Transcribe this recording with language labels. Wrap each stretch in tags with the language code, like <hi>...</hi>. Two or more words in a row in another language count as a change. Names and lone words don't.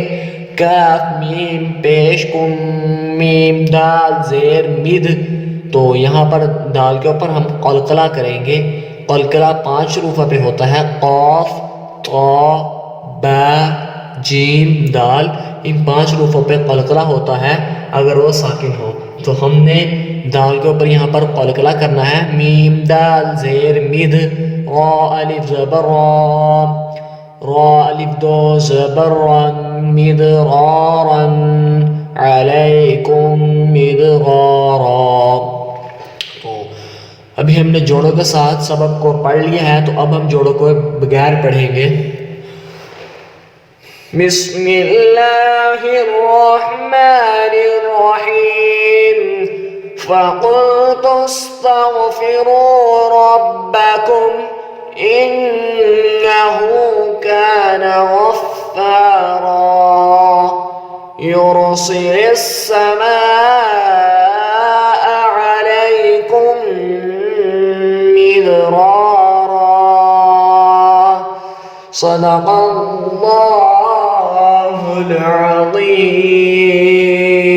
<ur>کاف میم پیش کم، میم دال زیر مد، تو یہاں پر دال کے اوپر ہم قلقلہ کریں گے۔ قلقلہ 5 حروف پہ ہوتا ہے، قاف، طا، با، جیم، دال، ان 5 حروفوں پہ قلقلہ ہوتا ہے اگر وہ ساکن ہو۔ تو ہم نے دال کے اوپر یہاں پر قلقلہ کرنا ہے، میم دال زیر مد، را الف زبر را، را الف دو زبر رن،</ur> <ar>مدرارا، علیکم مدرارا۔</ar> <ur>تو ابھی ہم نے جوڑوں کے ساتھ سبق کو پڑھ لیا ہے تو اب ہم جوڑوں کو بغیر پڑھیں گے۔</ur> <ar>بسم اللہ الرحمن الرحیم۔ فقلت استغفروا ربکم غفارا يرسل السماء عليكم مدرارا صدق الله العظيم.</ar>